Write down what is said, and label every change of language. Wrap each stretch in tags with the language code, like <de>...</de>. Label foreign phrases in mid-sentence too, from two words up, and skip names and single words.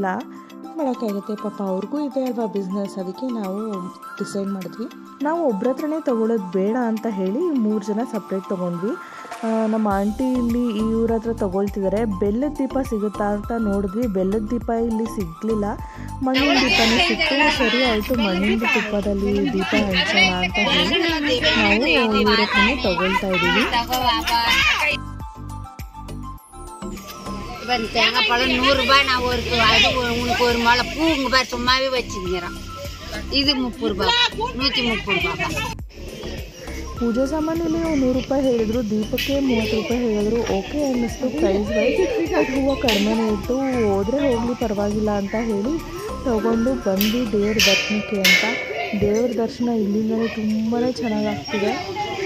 <kn>ಮಾಡೋಕ್ಕಾಗುತ್ತೆ ಪಾಪ, ಅವ್ರಿಗೂ ಇದೆ ಅಲ್ವಾ ಬಿಸ್ನೆಸ್. ಅದಕ್ಕೆ ನಾವು ಡಿಸೈಡ್ ಮಾಡಿದ್ವಿ ನಾವು ಒಬ್ಬರ ಹತ್ರನೇ ತೊಗೊಳ್ಳೋದು ಬೇಡ ಅಂತ ಹೇಳಿ 3 ಜನ ಸಪ್ರೇಟ್ ತೊಗೊಂಡ್ವಿ. ನಮ್ಮ ಆಂಟಿ ಇಲ್ಲಿ ಇವ್ರ ಹತ್ರ ತೊಗೊಳ್ತಿದ್ದಾರೆ. ಬೆಲ್ಲದ ದೀಪ ಸಿಗುತ್ತಾ ಅಂತ ನೋಡಿದ್ವಿ. ಬೆಲ್ಲದ ದೀಪ ಇಲ್ಲಿ ಸಿಗಲಿಲ್ಲ, ಮಣ್ಣಿನ ದೀಪನೇ ಸಿಕ್ತು. ಸರಿ ಆಯಿತು, ಮಣ್ಣಿನ ತುಪ್ಪದಲ್ಲಿ ದೀಪ ಹಂಚೋಣ ಅಂತ ಹೇಳಿ ನಾವು ಇವ್ರ ಹತ್ರನೇ ತೊಗೊಳ್ತಾ ಇದ್ದೀವಿ.</kn> <ta>தேங்காய் பழம் 100 ரூபாய். நான் அது உனக்கு ஒரு மாலை பூ உங்க பேர் சும்மாவே வச்சுக்கிறேன். இது 30 ரூபாய், 130 ரூபாய்.</ta> <kn>ಪೂಜೆ ಸಾಮಾನಲ್ಲಿ 100 ರೂಪಾಯಿ ಹೇಳಿದ್ರು, ದೀಪಕ್ಕೆ 30 ರೂಪಾಯಿ ಹೇಳಿದ್ರು. ಓಕೆ ಅನ್ನಿಸ್ತು</kn> <en>price wise.</en> <kn>ಬಟ್ ಹೂವು ಕಡಿಮೆನೇ ಇತ್ತು. ಹೋದರೆ ಹೋಗಲಿ ಪರವಾಗಿಲ್ಲ ಅಂತ ಹೇಳಿ ತೊಗೊಂಡು ಬಂದು ದೇವ್ರ ದರ್ಶನಕ್ಕೆ ಅಂತ. ದೇವ್ರ ದರ್ಶನ ಇಲ್ಲಿಂದಲೇ ತುಂಬಾ ಚೆನ್ನಾಗಾಗ್ತಿದೆ.</kn>